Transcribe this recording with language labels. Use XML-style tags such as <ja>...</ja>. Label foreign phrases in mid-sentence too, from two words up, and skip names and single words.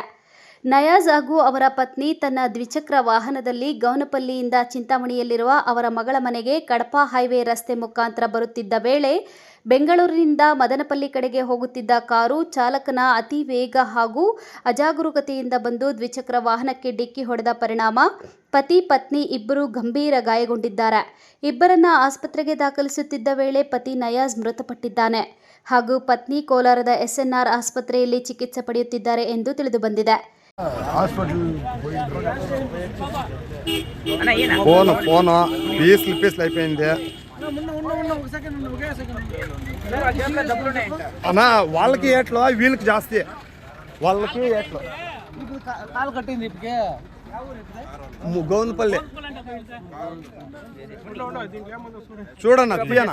<kn>ನಯಾಜ್ ಹಾಗೂ ಅವರ ಪತ್ನಿ ತನ್ನ ದ್ವಿಚಕ್ರ ವಾಹನದಲ್ಲಿ ಗೌನಪಲ್ಲಿಯಿಂದ ಚಿಂತಾಮಣಿಯಲ್ಲಿರುವ ಅವರ ಮಗಳ ಮನೆಗೆ ಕಡಪ ಹೈವೇ ರಸ್ತೆ ಮುಖಾಂತರ ಬರುತ್ತಿದ್ದ ವೇಳೆ ಬೆಂಗಳೂರಿನಿಂದ ಮದನಪಲ್ಲಿ ಕಡೆಗೆ ಹೋಗುತ್ತಿದ್ದ ಕಾರು ಚಾಲಕನ ಅತಿ ವೇಗ ಹಾಗೂ ಅಜಾಗರೂಕತೆಯಿಂದ ಬಂದು ದ್ವಿಚಕ್ರ ವಾಹನಕ್ಕೆ ಡಿಕ್ಕಿ ಹೊಡೆದ ಪರಿಣಾಮ ಪತಿ ಪತ್ನಿ ಇಬ್ಬರು ಗಂಭೀರ ಗಾಯಗೊಂಡಿದ್ದಾರೆ. ಇಬ್ಬರನ್ನ ಆಸ್ಪತ್ರೆಗೆ ದಾಖಲಿಸುತ್ತಿದ್ದ ವೇಳೆ ಪತಿ ನಯಾಜ್ ಮೃತಪಟ್ಟಿದ್ದಾನೆ ಹಾಗೂ ಪತ್ನಿ ಕೋಲಾರದ ಎಸ್ಎನ್ಆರ್ ಆಸ್ಪತ್ರೆಯಲ್ಲಿ ಚಿಕಿತ್ಸೆ ಪಡೆಯುತ್ತಿದ್ದಾರೆ ಎಂದು ತಿಳಿದುಬಂದಿದೆ.</kn> <te>ఫోన్ పీసులు అయిపోయింది అన్నా. వాళ్ళకి ఏట్లో వీళ్ళకి జాస్తి, వాళ్ళకి ఏట్లో గౌనపల్లి చూడన్నా తీయనా.</te>